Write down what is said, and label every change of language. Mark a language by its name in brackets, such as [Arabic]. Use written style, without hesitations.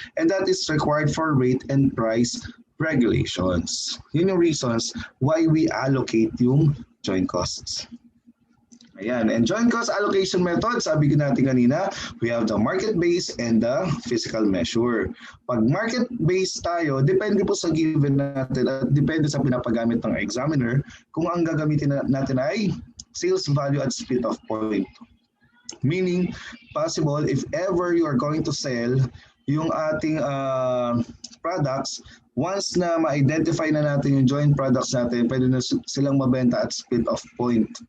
[English] And that is required for rate and price regulations. Yun yung reasons why we allocate yung joint costs. Ayan. And joint cost allocation method, [Filipino] sabi ko natin kanina, [English] we have the market-based and the physical measure. [Filipino] Pag market-based tayo, depende po sa given natin at depende sa pinapagamit ng examiner kung ang gagamitin natin ay [English] sales value at split of point. Meaning, possible if ever you are going to sell yung ating products, once na ma-identify na natin yung joint products natin, [Filipino] pwede na silang mabenta [English] at split of point.